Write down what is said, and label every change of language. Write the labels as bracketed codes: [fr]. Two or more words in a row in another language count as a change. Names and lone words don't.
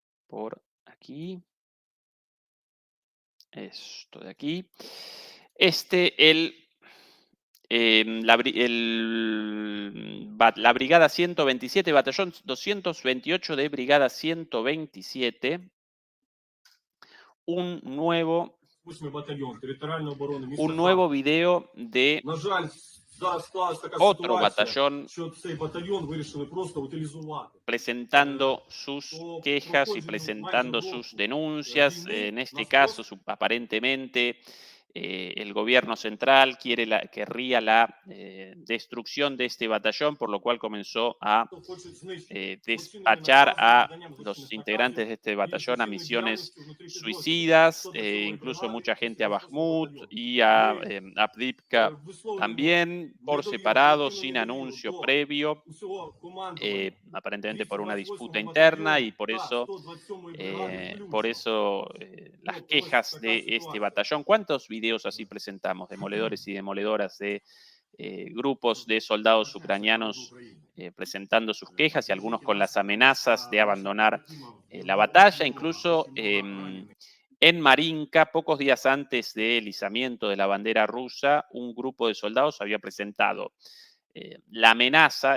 [es] por aquí. Esto de aquí. La Brigada 127, Batallón 228 de Brigada 127, un nuevo, [uk] 8-й батальйон територіальної оборони міста [es] un nuevo video de [uk] На жаль, зараз склалась така [es] otro [uk] ситуація, [es] batallón [uk] що цей батальйон вирішили просто утилізувати. [es] presentando sus [uk] По [es] quejas y [uk] проходженню майже [es] presentando sus [uk] року [es] denuncias. [uk] війни [es] En este [uk] нас [es] caso, [uk] просто [es] aparentemente, el gobierno central querría la destrucción de este batallón, por lo cual comenzó a [uk] хочуть знищити злочинними [es] despachar [uk] наказами, [es] a [uk] виданням злочинних [es] los integrantes de [uk] наказів [es] este [uk] і [es] batallón a [uk] злочинною [es] misiones [uk] діяльністю внутрі підрозділів [es] suicidas, [uk] 127-ї [es] incluso [uk] бригади [es] mucha [uk] і [es] gente a 128-го Bakhmut [uk] батальйону. [es] y a [uk] Ми [es] Avdiivka [uk] висловлюємо [es] también, por [uk] недовіру, [es] separado, [uk] колективну [es] sin [uk] недовіру [es] anuncio [uk] до [es] previo, [uk] усього командування [es] aparentemente por una disputa [uk] 228-го [es] interna, y [uk] батальйону [es] por [uk] та [es] eso, [uk] 127-ї бригади [es] por [uk] включно. [es] eso las [uk] От ось [es] quejas [uk] така [es] de este [uk] ситуація. [es] batallón. ¿Cuántos videos así presentamos, demoledores y demoledoras de grupos de soldados ucranianos presentando sus quejas y algunos con las amenazas de abandonar la batalla? Incluso en Marinka, pocos días antes del izamiento de la bandera rusa, un grupo de soldados había presentado la amenaza